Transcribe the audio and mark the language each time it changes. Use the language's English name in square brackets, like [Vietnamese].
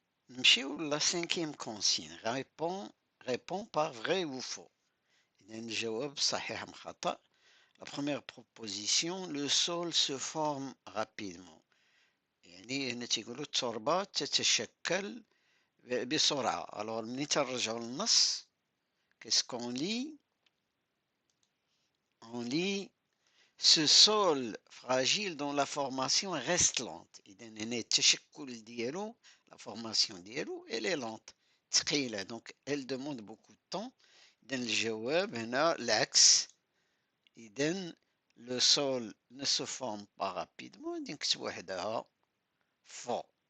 [French] Monsieur, la cinquième consigne répond par vrai ou faux. [Arabic] الجواب صحيح أم خطأ. [French] La première proposition, le sol se forme rapidement. [Arabic] يعني هنا تيقولوا التربة تتشكل بسرعة. [French] alors [Arabic] ملي تنرجعوا للنص [French] qu'est-ce qu'on lit on lit ce sol fragile dont la formation reste lente. [Arabic] إذا هنا التشكل ديالو [French] la formation ديالو elle est lente ثقيلة donc elle demande beaucoup de temps. [Arabic] إذا الجواب هنا العكس. [French] إذا le sol ne se forme pas rapidement. [Arabic] غادي نكتب وحدها faux.